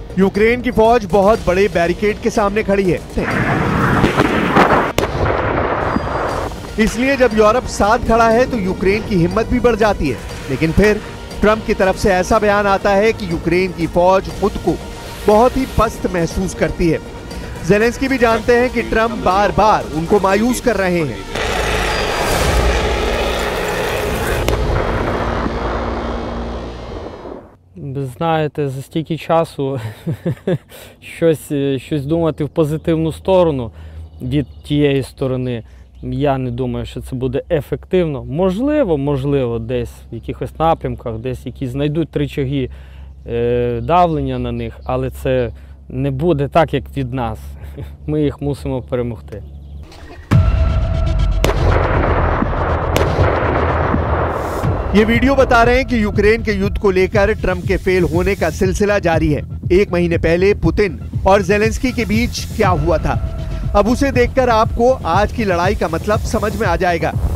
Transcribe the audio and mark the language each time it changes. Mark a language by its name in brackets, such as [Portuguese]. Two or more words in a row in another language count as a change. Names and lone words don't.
[Hindi] यूक्रेन की फौज बहुत बड़े बैरिकेड के सामने खड़ी है, इसलिए जब यूरोप साथ खड़ा है तो यूक्रेन की हिम्मत भी बढ़ जाती है। लेकिन फिर ट्रंप की तरफ से ऐसा बयान आता है कि यूक्रेन की फौज खुद को बहुत ही पस्त महसूस करती है। ज़ेलेंस्की भी जानते हैं कि ट्रंप बार बार उनको मायूस कर रहे हैं। [Ukrainian] Знаєте, за стільки часу щось думати в позитивну сторону від тієї сторони, я не думаю, що це буде ефективно. Можливо, десь в якихось напрямках, десь якісь знайдуть рычаги давлення на них, але це не буде так, як від нас. Ми їх мусимо перемогти. [Hindi] ये वीडियो बता रहे हैं कि यूक्रेन के युद्ध को लेकर ट्रंप के फेल होने का सिलसिला जारी है। एक महीने पहले पुतिन और ज़ेलेंस्की के बीच क्या हुआ था, अब उसे देखकर आपको आज की लड़ाई का मतलब समझ में आ जाएगा।